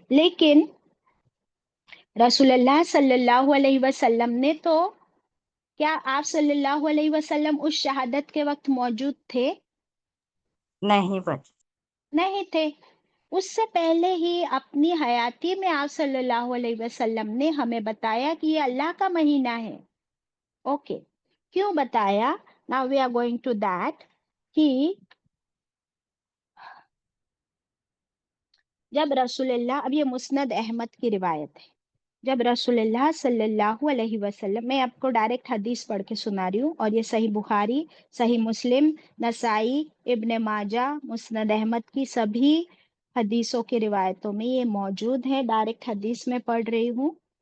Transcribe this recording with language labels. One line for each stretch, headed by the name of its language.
Urdu: لیکن رسول اللہ صلی اللہ علیہ وسلم نے تو، کیا آپ صلی اللہ علیہ وسلم اس شہادت کے وقت موجود تھے؟ نہیں بچ. نہیں تھے. اس سے پہلے ہی اپنی حیاتی میں آپ صلی اللہ علیہ وسلم نے ہمیں بتایا کہ یہ اللہ کا مہینہ ہے. اوکے. کیوں بتایا؟
English: Now we are going to that.
Urdu: کہ جب رسول اللہ، اب یہ مسند احمد کی روایت ہے، جب رسول اللہ صلی اللہ علیہ وسلم، میں آپ کو ڈائریکٹ حدیث پڑھ کے سنا رہی ہوں، اور یہ صحیح بخاری، صحیح مسلم، نسائی، ابن ماجہ، مسند احمد کی سبھی حدیثوں کی روایتوں میں یہ موجود ہے. ڈائریکٹ حدیث میں پڑھ رہی ہوں.